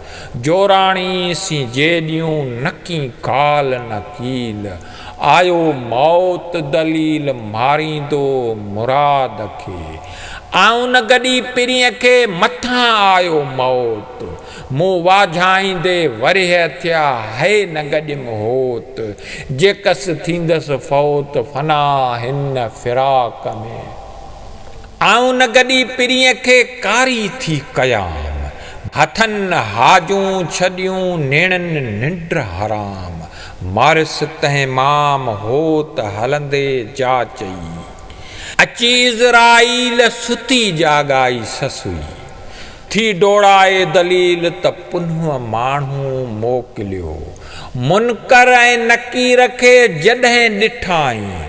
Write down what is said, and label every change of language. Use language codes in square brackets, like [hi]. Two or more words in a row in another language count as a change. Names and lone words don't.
[sd] जोराणी सी जेॾियूं नकी काल नकील आयो मौत दलील मारींदो मुराद खे आऊं न गॾी पिरीअ खे मथां आयो मौत मूं वाझाईंदे वरिह थिया है न गॾियमि होत जेकस थींदसि फौत फना हिन फिराक में आऊं न गॾी पिरीअ खे कारी थी कयाम हथनि हाजूं छॾियूं नेणनि निंड हराम मारिस तंहिं माम होत हलंदे जा चई अची इज़राइल सुती जाॻाई ससुई थी डोड़ाए दलील त पुनः माण्हू मोकिलियो मुनकर ऐं नकीर खे जॾहिं ॾिठाई